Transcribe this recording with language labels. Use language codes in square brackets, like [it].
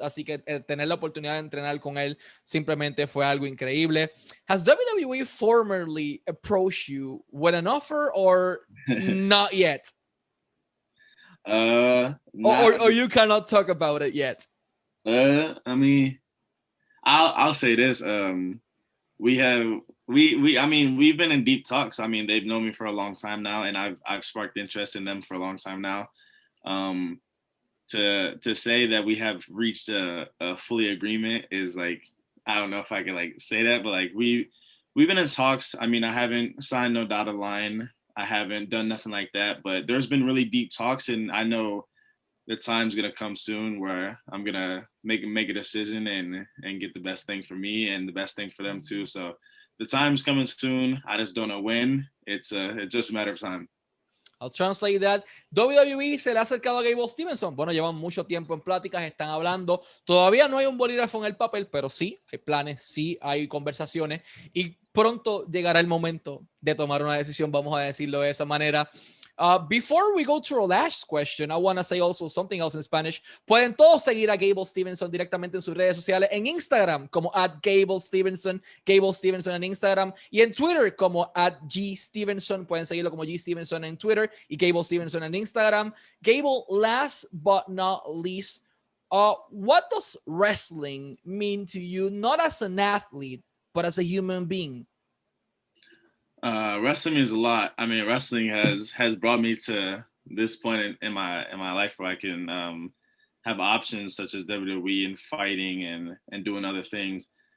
[es] Así que tener la oportunidad de entrenar con él simplemente fue algo increíble. [en] Has WWE formerly approached you with an offer or not yet? Or you cannot talk about it yet? I mean, I'll say this. We've been in deep talks. I mean, they've known me for a long time now, and I've sparked interest in them for a long time now. To say that we have reached a fully agreement is like, I don't know if I can like say that, but like we've been in talks. I mean, I haven't signed no dotted line. I haven't done nothing like that, but there's been really deep talks, and I know the time's gonna come soon where I'm gonna make a decision and get the best thing for me and the best thing for them too. So the time's coming soon. I just don't know when. It's just a matter of time. I'll translate that. [es] WWE se le ha acercado a Gable Steveson. Bueno, llevan mucho tiempo en pláticas, están hablando. Todavía no hay un bolígrafo en el papel, pero sí hay planes, sí hay conversaciones y pronto llegará el momento de tomar una decisión, vamos a decirlo de esa manera. [en] Before we go to our last question, I want to say also something else in Spanish. [es] Pueden todos seguir a Gable Steveson directamente en sus redes sociales, en Instagram como @Gable Steveson en Instagram, y en Twitter como @GStevenson. Pueden seguirlo como G Stevenson en Twitter y Gable Stevenson en Instagram. [en] Gable, last but not least, what does wrestling mean to you, not as an athlete, but as a human being? Wrestling means a lot. I mean, wrestling has brought me to this point in my life where I can have options such as WWE and fighting and doing other things.